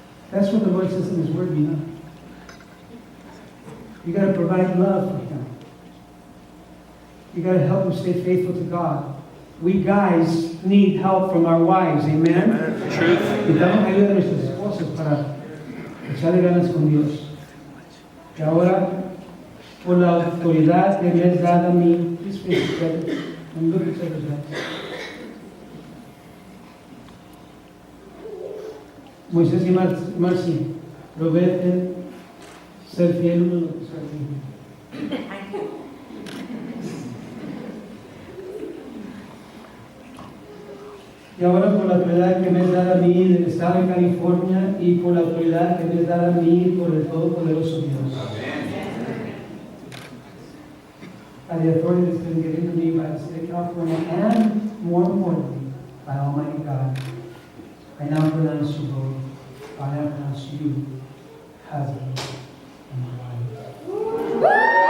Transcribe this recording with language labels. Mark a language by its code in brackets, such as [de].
[en] That's what the Lord says in His Word, you know. You got to provide love for him. You got to help him stay faithful to God. We guys need help from our wives, amen? Truth. [es] Necesitamos ayuda de nuestras esposas para echarle ganas con Dios. Y ahora, por la autoridad que me has dado a mí, [en] please face each other and look each other's eyes. [es] Moisés y Marcy, prometen ser fiel uno a los otros. Y ahora por la autoridad que me es dada a mí del Estado de California y por la autoridad que me es dada a mí por el Todopoderoso Dios. [en] By the authority that's been given to me by the State of California and, more importantly, by Almighty God, I now pronounce you both, I now pronounce you husband and wife.